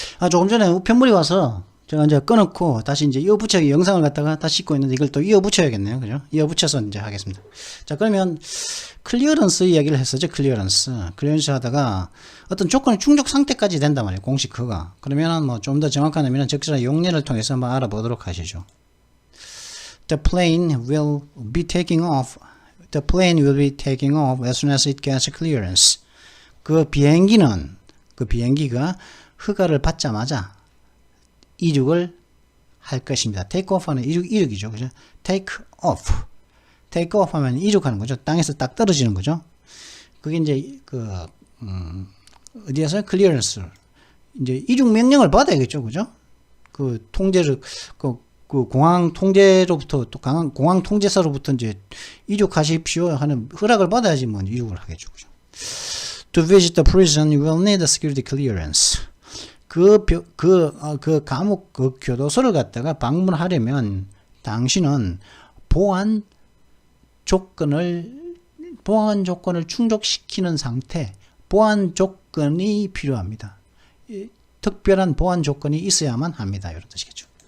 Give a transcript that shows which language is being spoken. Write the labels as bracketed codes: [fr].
[ko] 조금 전에 우편물이 와서 제가 이제 끊었고 다시 이제 이어붙여 영상을 갖다가 다시 찍고 있는데 이걸 또 이어붙여야겠네요. 그죠? 이어붙여서 이제 하겠습니다. 자, 그러면 클리어런스 이야기를 했었죠. 클리어런스 하다가 어떤 조건의 충족 상태까지 된단 말이에요. 공식 허가. 그러면은 뭐 좀 더 정확한 의미는 적절한 용례를 통해서 한번 알아보도록 하시죠. [en] The plane will be taking off. The plane will be taking off as soon as it gets clearance. [ko] 그 비행기가 허가를 받자마자 이륙을 할 것입니다. take off 하는 이륙이죠. 그죠? take off 하면 이륙하는 거죠. 땅에서 딱 떨어지는 거죠. 그게 이제 어디에서 clearance 이제 이륙 명령을 받아야겠죠. 그죠? 그 통제를 그 공항 통제로부터 또 공항 통제사로부터 이제 이륙하십시오 하는 허락을 받아야지 뭐 이륙을 하겠죠. 그죠? [en] To visit the prison, you will need a security clearance. [ko] 그 감옥, 그 교도소를 갖다가 방문하려면 당신은 보안 조건을 충족시키는 상태, 보안 조건이 필요합니다. 특별한 보안 조건이 있어야만 합니다. 이런 뜻이겠죠.